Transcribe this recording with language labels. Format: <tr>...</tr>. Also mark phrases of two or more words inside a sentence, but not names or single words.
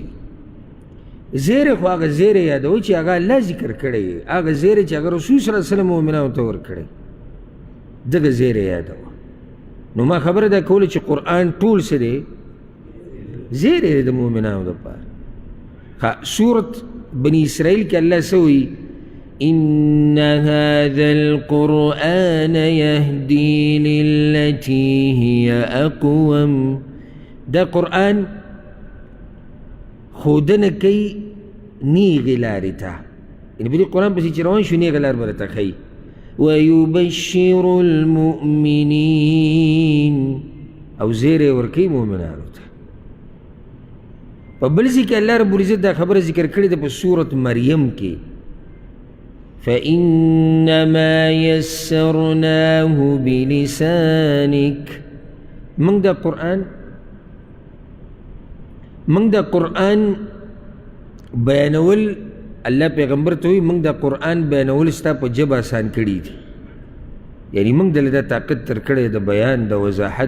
<ps>زیری خو هغه زیری یادوئ چې هغه الله ذکر کړی، هغه زیری چې هغه رسول</ps> <ar>صلی الله علیه وسلم</ar> <ps>مؤمنانو ته ورکړی، دغه زیری یادوه. نو ما خبره دا کوله چې قرآن ټول څه دی؟ زیری دی د مؤمنانو دپاره. سورة بني اسرائیل کې الله څه وایي؟</ps> <ar>إن هذا القرآن يهدي للتي هي أقوم.</ar> <ps>دا قرآن خودنه کوي نیغې لارې ته، یعنې په دې قرآن پسې چې روان شو نیغه لار به راته ښیي.</ps> <ar>ویبشر المؤمنین،</ar> <ps>او زیری ورکوي مؤمنانو ته. په بل ځای کې</ps> <ar>الله رب العزت</ar> <ps>دا خبره ذکر کړې ده په سورة مریم کې</ps> <ar>فإنما يسرناه بلسانك.</ar> <ps>منگ دا قرآن بیانول الله پیغمبر ته وی منگ دا قرآن بیانول ستا په جبه آسان کړي دي، یعنی منگ دله دا طاقت تر کړی د بیان د وضاحت.</ps>